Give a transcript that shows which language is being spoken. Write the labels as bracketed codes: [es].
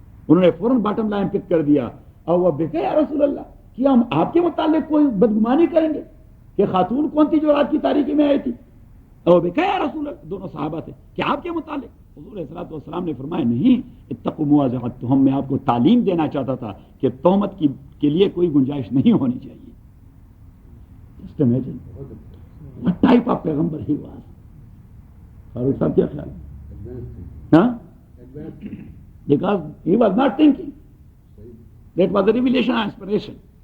[ur] انہوں نے فوراً باٹم لائن پک کر دیا اور وہ بکے یا رسول اللہ، کیا ہم آپ کے متعلق کوئی بدگمانی کریں گے کہ خاتون کون تھی جو رات کی تاریکی میں آئی تھی؟ اور بکے یا رسول اللہ، دونوں صحابہ تھے، کہ آپ کے متعلق؟ حضور علیہ الصلوۃ والسلام نے فرمایا نہیں، [ar] اتقوا مواضع التہم، [ur] میں آپ کو تعلیم دینا چاہتا تھا کہ تہمت کے لیے کوئی گنجائش نہیں ہونی چاہیے. [en] Just imagine what type of پیغمبر he was. [ur] فاروق صاحب کیا خیال ہے؟ ہاں، [en] because he was not thinking. That was a revelation and inspiration.